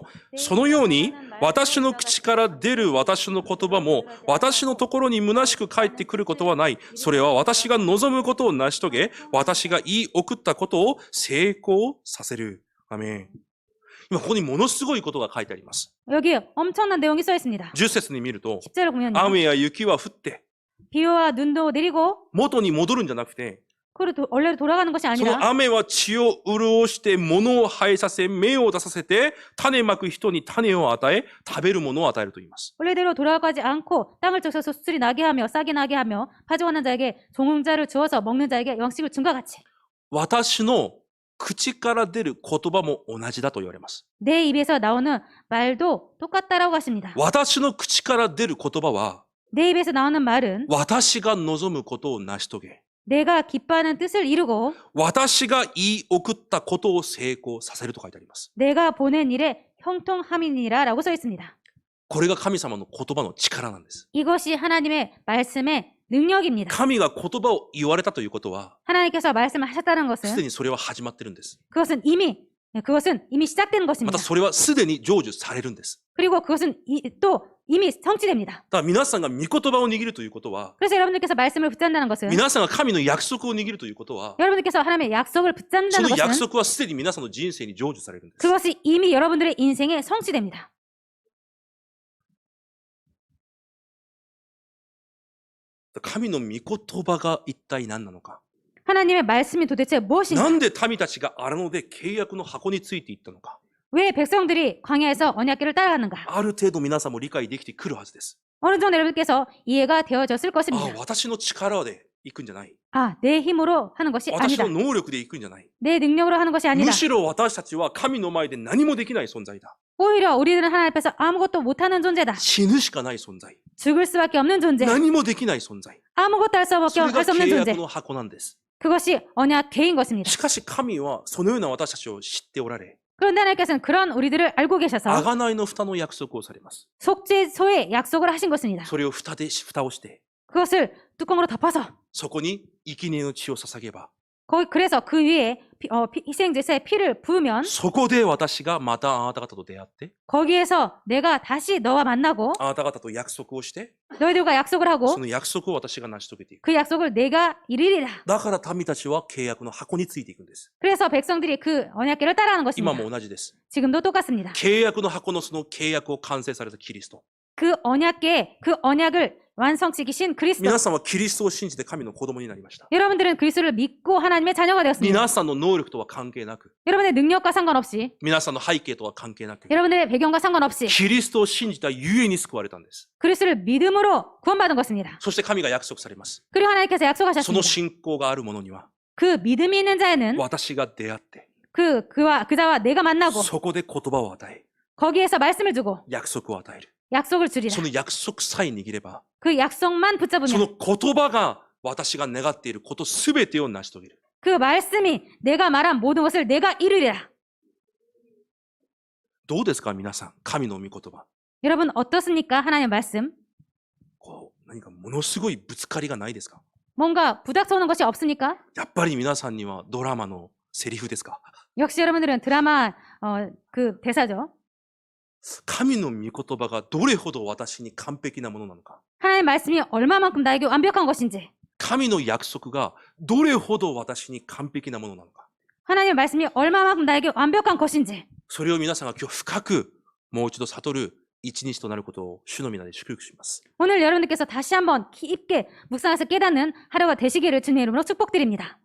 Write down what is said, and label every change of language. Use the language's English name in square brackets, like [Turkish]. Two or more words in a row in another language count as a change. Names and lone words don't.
[Japanese] そのように、私の口から出る私の言葉も、私のところに虚しく返ってくることはない。それは私が望むことを成し遂げ、私が言い送ったことを成功させる。アメン。今ここにものすごいことが書いてあります。 [Korean] 여기 엄청난 내용이 써 있습니다. [Japanese] 10 節に見ると、 [Korean] 10절을 보면요. [Japanese] 雨や雪は降って、 [Korean] 비와 눈도 내리고 [Japanese] 元に戻るんじゃなくて、 [Korean] 그리고 원래로 돌아가는 것이 [Japanese] そ [Korean] 아니라 [Japanese] の雨は地を潤して物を生えさせ、芽を出させて、種まく人に種を与え、食べるものを与えると言います。 [Korean] 원래대로 돌아가지 않고 땅을 적셔서 수술이 나게 하며 싹이 나게 하며 파종하는 자에게 종자를 주어서 먹는 자에게 영식을 준 것 같이 [Japanese] 私の口から出る言葉も同じだと言われます。 [Korean] 내 입에서 나오는 말도 똑같다라고 하십니다. [Japanese] 私の口から出る言葉は、 [Korean] 내 입에서 나오는 말은 [Japanese] 私が望むことを成し遂げ、 [Korean] 내가 기뻐하는 뜻을 이루고 [Japanese] 私が言い送ったことを成功させると書いてあります。 [Korean] 내가 보낸 일에 형통함이니라 라고 써 있습니다. [Japanese] これが神様の言葉の力なんです。 [Korean] 이것이 하나님의 말씀의 능력입니다. [Japanese] 神が言葉を言われたということは、 [Korean] 하나님께서 말씀을 하셨다는 [Japanese] すで [Korean] 것은 [Japanese] にそれは始まってるんです。 [Korean] 그것은 이미 시작된 [Japanese] ま [Korean] 것입니다. [Japanese] たそれはすでに成就されるんです。 [Korean] 그리고 그것은 또 이미 성취됩니다. [Japanese] だから皆さんが御言葉を握るということは、 [Korean] 그래서 여러분들께서 말씀을 붙잡는다는 것은 [Japanese] 皆さんが神の約束を握るということは、 [Korean] 여러분들께서 하나님의 약속을 [Japanese] そ [Korean] 붙잡는다는 [Japanese] の約 [Korean] 것은 [Japanese] 束はすでに皆さんの人生に成就されるんです。 [Korean] 그것이 이미 여러분들의 인생에 성취됩니다. [Japanese] 神の御言葉が一体何なのか。 [Korean] 하나님의 말씀이 도대체 [Japanese] な [Korean] 무엇인가? [Japanese] んで民たちが荒野で契約の箱についていったのか。 [Korean] 왜 백성들이 광야에서 언약궤를 따라갔는가? [Japanese] ある程度皆さんも理解できてくるはずです。 [Korean] 어느 정도 여러분께서 이해가 되어졌을 [Japanese] あ [Korean] 것입니다. [Japanese] 私の力で行くんじゃない。 [Korean] 내 힘으로 하는 것이 [Japanese] 私 [Korean] 아니다. [Japanese] の能力で行くんじゃない。 [Korean] 내 능력으로 하는 것이 아니다. [Japanese] むしろ私たちは神の前で何もできない存在だ。 [Korean] 오히려 우리들은 하나님 앞에서 아무것도 못하는 존재다. [Japanese] 死ぬしかない存在。 [Korean] 죽을 수밖에 없는 존재. [Japanese] 何もできない存在。 [Korean] 아무것도 할 수 [Japanese] それが [Korean] 없는 [Japanese] 契 [Korean] 존재. [Japanese] 約の箱なんです。 [Korean] 그것이 언약궤인 것입니다. [Japanese] しかし神はそのような私たちを知っておられ、 [Korean] 그런데 하나님께서는 그런 우리들을 알고 계셔서 [Japanese] 贖いの蓋の約束をされます。 [Korean] 속죄소의 약속을 하신 것입니다. [Japanese] それを蓋をして、 [Korean] 그것을 뚜껑으로 덮어서 [Japanese] そこに生贄の血を捧げば、 [Korean] 그래서 그 위에 희생제사의 피를 부으면 [Japanese] そこで私がまたあなた方と出会って、 [Korean] 거기에서 내가 다시 너와 만나고 [Japanese] あなた方と約束をして、 [Korean] 너희들과 약속을 하고 [Japanese] その約束を私が成し遂げていく。 [Korean] 그 약속을 내가 이루리라. [Japanese] だから民たちは契約の箱についていくんです。 [Korean] 그래서 백성들이 그 언약궤를 따라하는 [Japanese] 今 [Korean] 것입니다. [Japanese] も同じです。 [Korean] 지금도 똑같습니다. [Japanese] 契約の箱のその契約を完成されたキリスト。 [Korean] 그 언약을 완성시키신 그리스도. [Japanese] 皆さんはキリストを信じて神の子供になりました。 [Korean] 여러분들은 그리스도를 믿고 하나님의 자녀가 되었습니다. [Japanese] 皆さんの能力とは関係なく、 [Korean] 여러분의 능력과 상관없이 [Japanese] 皆さんの背景とは関係なく、 [Korean] 여러분들의 배경과 상관없이 [Japanese] キリストを信じたゆえに救われたんです。 [Korean] 그리스도를 믿음으로 구원받은 것입니다. [Japanese] そして神が約束されます。 [Korean] 그리고 하나님께서 [Japanese] その [Korean] 약속하셨습니다. [Japanese] 信仰がある者には、 [Korean] 그 믿음이 있는 자에는 [Japanese] 私が出会って、 [Korean] 그 자와 내가 만나고 [Japanese] そこで言葉を与え、 [Korean] 거기에서 말씀을 주고 [Japanese] 約束を与える。 [Korean] 약속을 주리라. [Japanese] その約束さえ握れば、 [Korean] 그 약속만 [Japanese] そ [Korean] 붙잡으면 [Japanese] の言葉が私が願っていることすべてを成し遂げる。 [Korean] 그 말씀이 내가 말한 모든 것을 내가 이루리라. [Japanese] どうですか皆さん、神の御言葉。 [Korean] 여러분 어떻습니까? 하나님의 말씀. [Japanese] 何かものすごいぶつかりがないですか？ [Korean] 뭔가 부닥쳐오는 것이 없습니까? [Japanese] やっぱり皆さんにはドラマのセリフですか？ [Korean] 역시 여러분들은 드라마 그 대사죠. [Japanese] 神の御言葉がどれほど私に完璧なものなのか。 [Korean] 하나님의 말씀이 얼마만큼 나에게 완벽한 것인지. [Japanese] 神の約束がどれほど私に完璧なものなのか。 [Korean] 하나님의 말씀이 얼마만큼 나에게 완벽한 것인지. [Japanese] それを皆さんが今日深くもう一度悟る一日となることを主の皆で祝福します。 [Korean] 오늘 여러분들께서 다시 한번 깊게 묵상해서 깨닫는 하루가 되시기를 주님의 이름으로 축복드립니다.